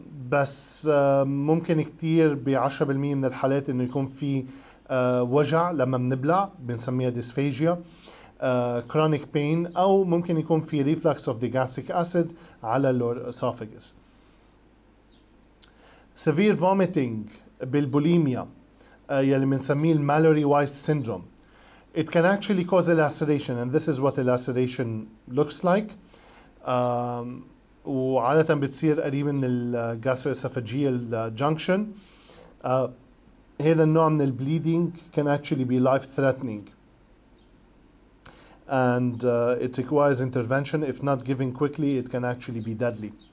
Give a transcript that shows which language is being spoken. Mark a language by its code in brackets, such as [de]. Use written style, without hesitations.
[ar] بس ممكن كتير ب10% من الحالات انه يكون في وجع لما بنبلع بنسميها dysphagia, [en] chronic pain, [ar] او ممكن يكون في reflux of the gastric acid على lower esophagus. [en] Severe vomiting [ar] بالبوليميا يلي بنسميه Mallory-Weiss syndrome. [en] It can actually cause a laceration, and this is what a laceration looks like. [ar] وعادة بتصير قريب من الجاستروإسوفاجيال جانكشن. هذا النوع من البليدنج [en] can actually be life threatening and it requires intervention. If not given quickly it can actually be deadly.